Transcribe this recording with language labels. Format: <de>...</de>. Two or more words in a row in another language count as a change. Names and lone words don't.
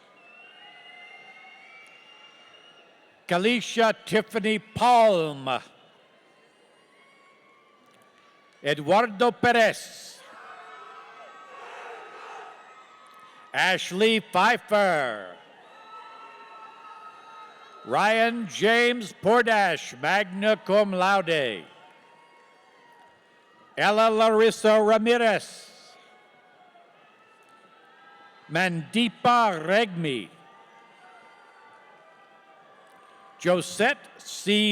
<en>Kalisha Tiffany Palm. Eduardo Perez. Ashley Pfeiffer. Ryan James Pordash, magna cum laude. Ella Larissa Ramirez. Mandeepa Regmi. Josette C.</en>